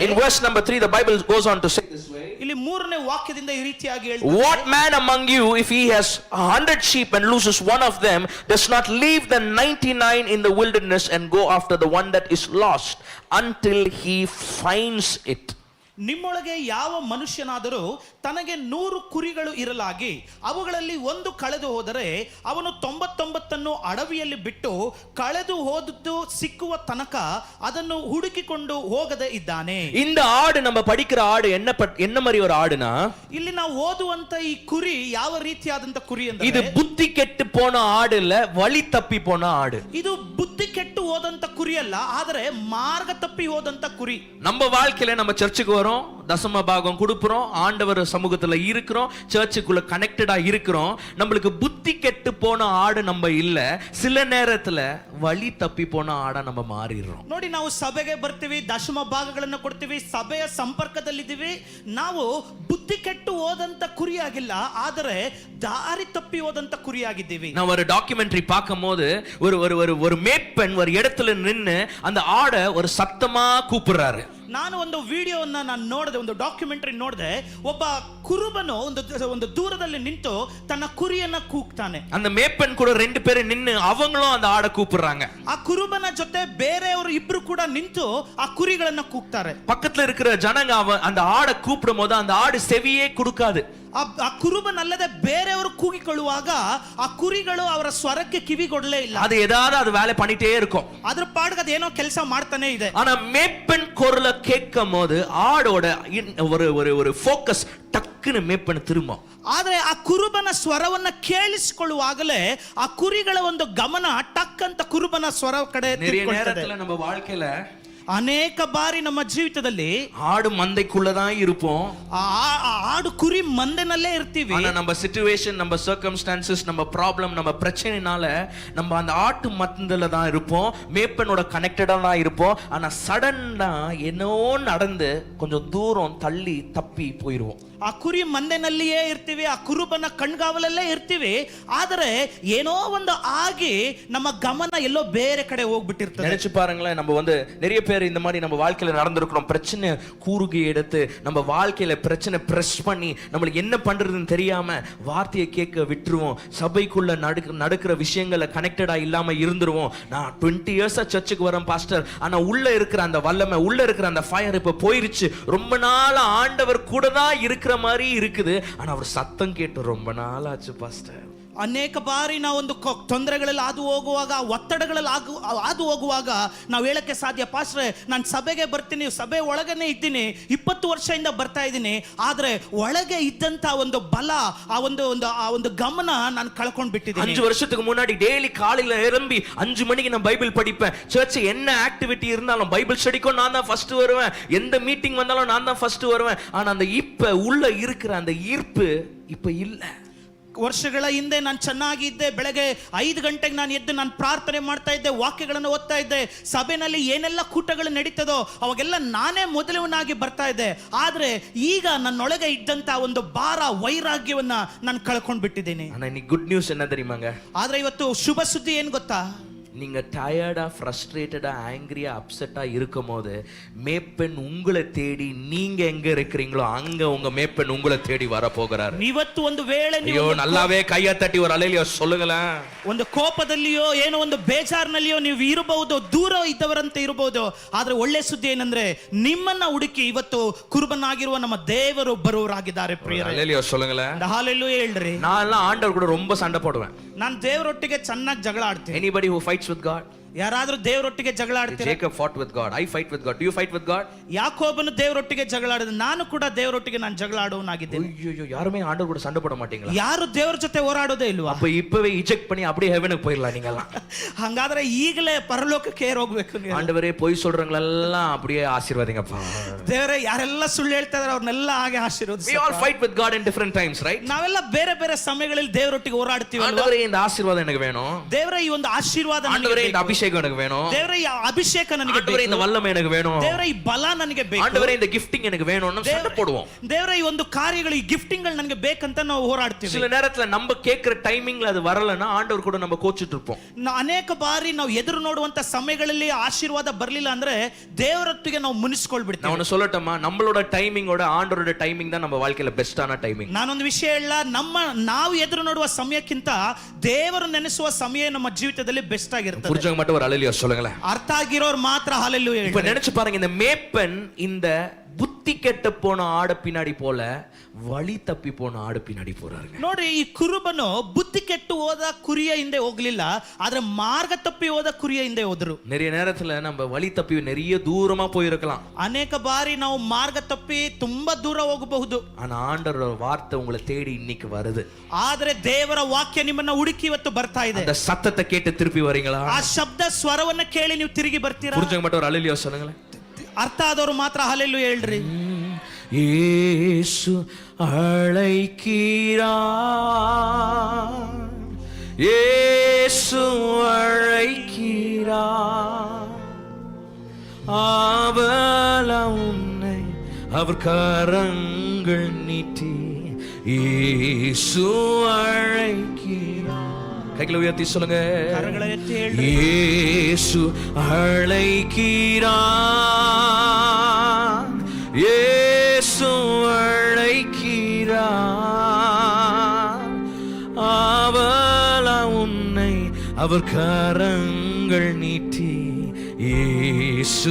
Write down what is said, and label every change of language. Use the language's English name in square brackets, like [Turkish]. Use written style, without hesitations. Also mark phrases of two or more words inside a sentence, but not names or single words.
[English] in verse number 3 the Bible goes on to say this way. [Kannada] ಇಲ್ಲಿ 3ನೇ ವಾಕ್ಯದಿಂದ ಈ ರೀತಿಯಾಗಿ ಹೇಳ್ತಾರೆ, [English] What man among you, if he has 100 sheep and loses one of them, does not leave the 99 in the wilderness and go after the one that is lost until he finds it? [Kannada] ನಿಮ್ಮೊಳಗೆ ಯಾವ ಮನುಷ್ಯನಾದರೂ ತನಗೆ 100 ಕುರಿಗಳು ಇರಲಾಗಿ ಅವುಗಳಲ್ಲಿ ಒಂದು ಕಳೆದು ಹೋದರೆ ಅವನು 99 ಅಡವಿಯಲ್ಲಿ ಬಿಟ್ಟು ಕಳೆದು ಹೋದದ್ದು ಸಿಕ್ಕುವ ತನಕ ಅದನ್ನು ಹುಡುಕಿಕೊಂಡು ಹೋಗದೆ ಇದ್ದಾನೆ. [Tamil] இந்த ஆடு நம்ம படிக்கிற ஆடு என்ன மாதிரி ஒரு ஆடுனா, [Kannada] ಇಲ್ಲಿ ನಾವು ಓದುವಂತ ಈ ಕುರಿ ಯಾವ ರೀತಿಯಾದಂತ ಕುರಿ ಅಂದ್ರೆ [Tamil] இது புத்தி கெட்டு போன ஆடு இல்ல, வழி தப்பி போன ஆடு. [Kannada] ಇದು ಬುದ್ಧಿ ಕೆಟ್ಟು ಹೋದಂತ ಕುರಿ ಅಲ್ಲ, ಆದರೆ ಮಾರ್ಗ ತಪ್ಪಿ ಹೋದಂತ ಕುರಿ. [Tamil] நம்ம வாழ்க்கையில நம்ம சர்ச்சுக்கு வரோம், தசம பாகம் கொடுக்கிறோம், ஆண்டவர் சமூகத்துல இருக்கிறோம், சர்ச்சுக்குள்ள கனெக்டடா இருக்கிறோம். நம்மளுக்கு புத்தி கெட்டு போன ஆடு நம்ம இல்ல, சில நேரத்துல வழி தப்பி போன ஆடா நம்ம மாறிடுறோம். [Kannada] ನೋಡಿ, ನಾವು ಸಭೆಗೆ ಬರ್ತೀವಿ, ದಶಮ ಭಾಗಗಳನ್ನು ಕೊಡ್ತೀವಿ, ಸಭೆಯ ಸಂಪರ್ಕದಲ್ಲಿದ್ದೀವಿ, ನಾವು ಬುದ್ಧಿ ಕೆಟ್ಟು ಹೋದಂತ ಕುರಿಯಾಗಿಲ್ಲ, ಆದರೆ ದಾರಿ ತಪ್ಪಿ ಹೋದಂತ ಕುರಿಯಾಗಿದ್ದೀವಿ. [Tamil] நான் ஒரு டாக்குமெண்ட்ரி பார்க்கும்போது ஒரு ஒரு ஒரு ஒரு மேய்ப்பன் ஒரு இடத்துல நின்னு அந்த ஆடை ஒரு சத்தமா கூப்பிடுறாரு. [Kannada] ನಾನು ಒಂದು ವಿಡಿಯೋವನ್ನ ನಾನು ನೋಡಿದೆ, ಒಂದು ಡಾಕ್ಯುಮೆಂಟರಿ ನೋಡಿದೆ. ಒಬ್ಬ ಕುರುಬನು ಒಂದು ದೂರದಲ್ಲಿ ನಿಂತು ತನ್ನ ಕುರಿಯನ್ನ ಕೂಗ್ತಾನೆ. [Tamil] அந்த மேய்ப்பன் கூட 2 பேர் நின்னு அவங்களும் அந்த ஆடை கூப்பிடுறாங்க. [Kannada] ಆ ಕುರುಬನ ಜೊತೆ ಬೇರೆಯವರು ಇಬ್ರು ಕೂಡ ನಿಂತು ಆ ಕುರಿಗಳನ್ನ ಕೂಗ್ತಾರೆ. [Tamil] பக்கத்துல இருக்கிற ஜனங்க அந்த ஆடை கூப்பிடும் போது அந்த ஆடு செவியே கொடுக்காது. [Kannada] ಆ ಕುರುಬನಲ್ಲದೆ ಬೇರೆಯವರು ಕೂಗಿಕೊಳ್ಳುವಾಗ ಆ ಕುರಿಗಳು ಅವರ ಸ್ವರಕ್ಕೆ ಕಿವಿಗೊಡಲೇ ಇಲ್ಲ. [Tamil] அது ஏதாவது அது வேலை பண்ணிட்டே இருக்கும். [Kannada] ಅದ್ರ ಪಾಡ್ಗೆ ಅದೇನೋ ಕೆಲಸ ಮಾಡ್ತಾನೆ ಇದೆ. [Tamil] ஆனா மேய்ப்பன் குரலை கேட்கும் போது ஆடோட ஒரு ஒரு ஒரு ஃபோக்கஸ் டக்குன்னு மேய்ப்பன் திரும்பும். [Kannada] ಆದ್ರೆ ಆ ಕುರುಬನ ಸ್ವರವನ್ನ ಕೇಳಿಸಿಕೊಳ್ಳುವಾಗಲೇ ಆ ಕುರಿಗಳ ಒಂದು ಗಮನ ಟಕ್ ಅಂತ ಕುರುಬನ ಸ್ವರ ಕಡೆ [Tamil] நிறைய நேரத்துல நம்ம வாழ்க்கையில [Kannada] ಅನೇಕ ಬಾರಿ ನಮ್ಮ ಜೀವಿತದಲ್ಲಿ [Tamil] ஆடு மந்தைக்குள்ளதான் இருப்போம். [Kannada] ಆಡು ಕುರಿ ಮಂದೆನಲ್ಲೇ ಇರ್ತೀವಿ. [Tamil] ஆனா நம்ம சிச்சுவேஷன், நம்ம சர்க்கம்ஸ்டான்சஸ், நம்ம ப்ராப்ளம், நம்ம பிரச்சனைனால நம்ம அந்த ஆட்டு மந்தல தான் இருப்போம், மேய்ப்பனோட கனெக்டடா தான் இருப்போம். ஆனா சடன்னா ಏನೋ நடந்து கொஞ்சம் தூரம் தள்ளி தப்பி போயிடுவோம். [Kannada] ಆ ಕುರಿ ಮಂದೆನಲ್ಲಿಯೇ ಇರ್ತೀವಿ, ಆ ಕುರುಬನ ಕಣ್ಗಾವಲಲ್ಲೇ ಇರ್ತೀವಿ, ಆದರೆ ಏನೋ ಒಂದು ಆಗಿ ನಮ್ಮ ಗಮನ ಎಲ್ಲೋ ಬೇರೆ ಕಡೆ ಹೋಗ್ಬಿಟ್ಟಿರ್ತದೆ. [Tamil] நினைச்சு பாருங்களேன், நம்ம நிறைய பேர் இந்த மாதிரி நம்ம வாழ்க்கையில நடந்திருக்கிறோம். பிரச்சனை கூறுகை எடுத்து நம்ம வாழ்க்கையில பிரச்சனை பிரஸ் பண்ணி நம்மளுக்கு என்ன பண்றதுன்னு தெரியாம வார்த்தையை கேட்க விட்டுருவோம். சபைக்குள்ள நடக்கிற விஷயங்களை கனெக்டடா இல்லாம இருந்துருவோம். நான் 20 இயர்ஸா சர்ச்சுக்கு வரேன் பாஸ்டர், ஆனா உள்ள இருக்கிற அந்த வல்லமை, உள்ள இருக்கிற அந்த ஃபயர் இப்ப போயிருச்சு. ரொம்ப நாள் ஆண்டவர் கூட தான் இருக்கிற மாதிரி இருக்குது, ஆனா அவர் சத்தம் கேட்டு ரொம்ப நாள் ஆச்சு பாஸ்டர். [Kannada] ಅನೇಕ ಬಾರಿ ನಾವೊಂದು ತೊಂದರೆಗಳಲ್ಲಿ ಹಾದು ಹೋಗುವಾಗ, ಒತ್ತಡಗಳಲ್ಲಿ ಹಾದು ಹೋಗುವಾಗ ನಾವು ಹೇಳಕ್ಕೆ ಸಾಧ್ಯ, ಪಾಸ್ಟ್ರೆ ನಾನು ಸಭೆಗೆ ಬರ್ತೀನಿ, ಸಭೆ ಒಳಗನೆ ಇದ್ದೀನಿ, 20 ವರ್ಷದಿಂದ ಬರ್ತಾ ಇದ್ದೀನಿ, ಆದ್ರೆ ಒಳಗೆ ಇದ್ದಂತ ಒಂದು ಬಲ, ಆ ಒಂದು ಗಮನ ನಾನು ಕಳ್ಕೊಂಡು ಬಿಟ್ಟಿದ್ದೀನಿ. [Tamil] 5 வருஷத்துக்கு முன்னாடி டெய்லி காலையில எழும்பி 5 மணிக்கு நான் பைபிள் படிப்பேன். சர்ச் என்ன ஆக்டிவிட்டி இருந்தாலும் [English] Bible study [Tamil] நான் தான் ஃபர்ஸ்ட் வருவேன், எந்த மீட்டிங் வந்தாலும் நான் தான் ஃபர்ஸ்ட் வருவேன். ஆனா அந்த இப்ப உள்ள இருக்கிற அந்த ஈர்ப்பு இப்ப இல்ல. [Kannada] ವರ್ಷಗಳ ಹಿಂದೆ ನಾನು ಚೆನ್ನಾಗಿದ್ದೆ, ಬೆಳಗ್ಗೆ 5 ಗಂಟೆಗೆ ನಾನು ಎದ್ದು ನಾನು ಪ್ರಾರ್ಥನೆ ಮಾಡ್ತಾ ಇದ್ದೆ, ವಾಕ್ಯಗಳನ್ನು ಓದ್ತಾ ಇದ್ದೆ, ಸಭೆಯಲ್ಲಿ ಏನೆಲ್ಲ ಕೂಟಗಳು ನಡೀತದೋ ಅವಾಗೆಲ್ಲ ನಾನೇ ಮೊದಲವನಾಗಿ ಬರ್ತಾ ಇದ್ದೆ. ಆದ್ರೆ ಈಗ ನನ್ನೊಳಗೆ ಇದ್ದಂತ ಒಂದು ಭಾರ, ವೈರಾಗ್ಯವನ್ನ ನಾನು ಕಳ್ಕೊಂಡು ಬಿಟ್ಟಿದ್ದೀನಿ. [Tamil] ஆனா இன்னைக்கு [English] good news [Tamil] என்ன தெரியுமாங்க? [Kannada] ಆದ್ರೆ ಇವತ್ತು ಶುಭ ಸುದ್ದಿ ಏನ್ ಗೊತ್ತಾ? [Tamil] நீங்க டயர்டா, ஃப்ரஸ்ட்ரேட்டடா, ஆங்கிரியா, அப்செட்டா இருக்கும்போது மேய்ப்பன் உங்களை தேடி, நீங்க எங்க இருக்கிறீங்களோ அங்க உங்க மேய்ப்பன் உங்களை தேடி வர போகிறாரு. [Kannada] ಇವತ್ತು ಒಂದು ವೇಳೆ [Tamil] ஐயோ நல்லாவே கைய தட்டி ஒரு அலையில சொல்லுங்களேன். [Kannada] ಒಂದು ಕೋಪದಲ್ಲಿಯೋ ಏನೋ ಒಂದು ಬೇಜಾರಿನಲ್ಲಿಯೋ ನೀವು ಇರಬಹುದು, ದೂರ ಇದ್ದವರಂತೆ ಇರಬಹುದು, ಆದ್ರೆ ಒಳ್ಳೆ ಸುದ್ದಿ ಏನಂದ್ರೆ ನಿಮ್ಮನ್ನ ಹುಡುಕಿ ಇವತ್ತು ಕುರುಬನಾಗಿರುವ ನಮ್ಮ ದೇವರು ಬರುವರಾಗಿದ್ದಾರೆ. ಪ್ರಿಯರೇ, [Tamil] அலையில சொல்லுங்களேன். [Kannada] ಹಲ್ಲೆಲೂಯಾ ಹೇಳ್ರಿ. [Tamil] நான் எல்லாம் ஆண்டவர் கூட ரொம்ப சண்டை போடுவேன். [Kannada] ನಾನು ದೇವರೊಟ್ಟಿಗೆ ಚೆನ್ನಾಗಿ ಜಗಳ ಆಡ್ತೀನಿ. [English] Anybody who fights with God? [Kannada] ಯಾರಾದ್ರೂ ದೇವರೊಟ್ಟಿಗೆ ಜಗಳ ಆಡ್ತಾರೆ? [English] Jacob fought with God. I fight with God. Do you fight with God? [Kannada] ಯಾಕೋಬನು ದೇವರೊಟ್ಟಿಗೆ ಜಗಳ ಆಡಿದ, ನಾನು ಕೂಡ ದೇವರೊಟ್ಟಿಗೆ ನಾನು ಜಗಳ ಆಡುವನಾಗಿದ್ದೇನೆ. [Tamil] ஐயோ, யாருமே ஆண்டவர் கூட சண்டை போட மாட்டீங்களா? [Kannada] ಯಾರು ದೇವರ ಜೊತೆ ಹೋರಾಡೋದೇ ಇಲ್ವಾ? [Tamil] அப்ப இப்பவே இஜெக்ட் பண்ணி அப்படியே ஹெவனுக்கு போயிடலாம் நீங்க எல்லாம். [Kannada] ಹಂಗಾದ್ರೆ ಈಗಲೇ ಪರಲೋಕಕ್ಕೆ ಹೋಗ್ಬೇಕು. [Tamil] ஆண்டவரே போய் சொல்றவங்களெல்லாம் அப்படியே ஆசீர்வாதிங்கப்பா. [Kannada] ದೇವರೇ, ಯಾರೆಲ್ಲ ಸುಳ್ಳು ಹೇಳ್ತಾ ಇದಾರೆ ಅವ್ರನ್ನೆಲ್ಲ ಹಾಗೆ ಆಶೀರ್ವದಿಸಿ. [English] We all fight with God in different times, right? [Kannada] ನಾವೆಲ್ಲ ಬೇರೆ ಬೇರೆ ಸಮಯಗಳಲ್ಲಿ ದೇವರೊಟ್ಟಿಗೆ ಹೋರಾಡ್ತೀವಿ. [Tamil] ஆண்டவரே இந்த ஆசீர்வாதம் எனக்கு வேணும். [Kannada] ದೇವರೇ ಈ ಒಂದು ಆಶೀರ್ವಾದ ನನಗೆ [Tamil] ஆண்டவரே இந்த [Kannada] ಬೇಕು. [Tamil] அபிஷேகம் எனக்கு வேணும். [Kannada] ದೇವರೇ ಈ ಅಭಿಷೇಕ ನನಗೆ [Tamil] ஆண்டவரே இந்த [Kannada] ಬೇಕು. [Tamil] வல்லமை எனக்கு வேணும். [Kannada] ದೇವರೇ ಈ ಬಲ ನನಗೆ ಬೇಕು. [Tamil] ஆண்டவரே இந்த கிஃப்டிங் எனக்கு வேணும்னு சண்டை போடுவோம். [Kannada] ದೇವರೇ ಈ ಒಂದು ಕಾರ್ಯಗಳು, ಈ ಗಿಫ್ಟಿಂಗ್ಗಳು ನನಗೆ ಬೇಕಂತ ನಾವು ಹೋರಾಡ್ತೀವಿ. [Tamil] சில நேரத்துல நம்ம கேக்குற டைமிங்ல அது வரலன்னா ஆண்டவர் கூட நம்ம கோச்சிட்டு இருப்போம். [Kannada] ಅನೇಕ ಬಾರಿ ನಾವು ಎದುರು ನೋಡುವಂತ ಸಮಯಗಳಲ್ಲಿ ಆಶೀರ್ವಾದ ಬರ್ಲಿಲ್ಲ ಅಂದ್ರೆ ದೇವರೊಟ್ಟಿಗೆ ನಾವು ಮುನಿಸ್ಕೊಳ್ಬಿಡ್ತೀವಿ. [Tamil] நான் சொல்லட்டமா, நம்மளோட டைமிங்கோட ஆண்டவரோட டைமிங் தான் நம்ம வாழ்க்கையில [English] best timing. [Kannada] ನಾನೊಂದು ವಿಷಯ ಹೇಳ, ನಾವು ಎದುರು ನೋಡುವ ಸಮಯಕ್ಕಿಂತ ದೇವರು ನೆನೆಸುವ ಸಮಯ ನಮ್ಮ ಜೀವಿತದಲ್ಲಿ ಬೆಸ್ಟ್ ಆಗಿರ್ತದೆ. [Tamil] புரிஞ்சவங்க மட்டும் ஒரு அலையில சொல்லுங்களேன். [Kannada] ಅರ್ಥ ಆಗಿರೋರು ಮಾತ್ರ ಹಲ್ಲೆಲೂಯಾ. [Tamil] இப்ப நினைச்சு பாருங்க, இந்த மேப்பன் இந்த புத்தி புத்தி கெட்டு போன ஆடு பின்னாடி போல வழி தப்பி போன ஆடு பின்னாடி போறாருங்க. [Kannada] ನೋಡಿ, ಈ ಕುರುಬನು ಬುದ್ಧಿ ಕೆಟ್ಟು ಹೋದ ಕುರಿಯ ಹಿಂದೆ ಹೋಗ್ಲಿಲ್ಲ, ಆದ್ರೆ ಮಾರ್ಗ ತಪ್ಪಿ ಹೋದ ಕುರಿಯ ಹಿಂದೆ ಹೋದ್ರು. [Tamil] நிறைய நேரத்துல நம்ம வழி தப்பி நிறைய தூரமா போயிருக்கலாம். [Kannada] ಅನೇಕ ಬಾರಿ ನಾವು ಮಾರ್ಗ ತಪ್ಪಿ ತುಂಬಾ ದೂರ ಹೋಗಬಹುದು. [Tamil] ஆனா ஆண்டவரோட வார்த்தை உங்களை தேடி இன்னைக்கு வருது. [Kannada] ಆದ್ರೆ ದೇವರ ವಾಕ್ಯ ನಿಮ್ಮನ್ನ ಹುಡುಕಿ ಇವತ್ತು ಬರ್ತಾ ಇದೆ. [Tamil] அந்த சத்தத்தை கேட்டு திருப்பி வரீங்களா? [Kannada] ಆ ಶಬ್ದ ಸ್ವರವನ್ನ ಕೇಳಿ ನೀವು ತಿರುಗಿ ಬರ್ತೀರಾ? [Tamil] புரிஞ்சவங்க மட்டும் ஒரு அல்லேலூயா சொல்லுங்களேன். [Kannada] ಅರ್ಥ ಆದವರು ಮಾತ್ರ ಹಲ್ಲೆಲೂಯಾ ಹೇಳ್ರಿ. [Tamil] இயேசு அழைக்கிறார், இயேசு அழைக்கிறார், அவள உன்னை அவர் கரங்கள் நீட்டி இயேசு அழைக்கிறார். கைகளை உயர்த்தி சொல்லுங்க. [Kannada] ಕರಗಳ ಎತ್ತಿ ಹೇಳ್ರಿ. [Tamil] இயேசு அழைக்கிறார், இயேசு அழைக்கிறார், அவள உன்னை அவர் கரங்கள் நீட்டி இயேசு.